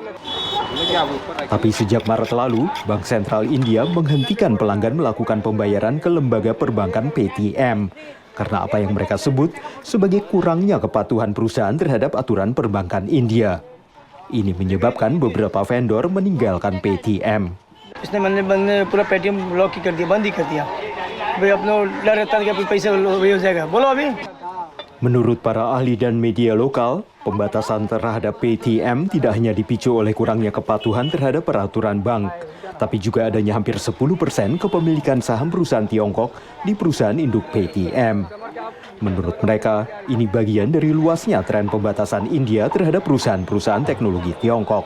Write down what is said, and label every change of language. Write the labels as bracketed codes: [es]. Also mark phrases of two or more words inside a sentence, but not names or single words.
[id] Tapi sejak Maret lalu, Bank Sentral India menghentikan pelanggan melakukan pembayaran ke lembaga perbankan Paytm, karena apa yang mereka sebut sebagai kurangnya kepatuhan perusahaan terhadap aturan perbankan India. Ini menyebabkan beberapa vendor meninggalkan Paytm. [hi] इसने मैंने पूरा पेटीएम ब्लॉक ही कर दिया, बंद ही कर दिया। भाई अपना डर रहता है कि पैसा हो जाएगा। बोलो अभी। [id] Menurut para ahli dan media lokal, pembatasan terhadap Paytm tidak hanya dipicu oleh kurangnya kepatuhan terhadap peraturan bank, tapi juga adanya hampir 10% kepemilikan saham perusahaan Tiongkok di perusahaan induk Paytm. Menurut mereka, ini bagian dari luasnya tren pembatasan India terhadap perusahaan-perusahaan teknologi Tiongkok.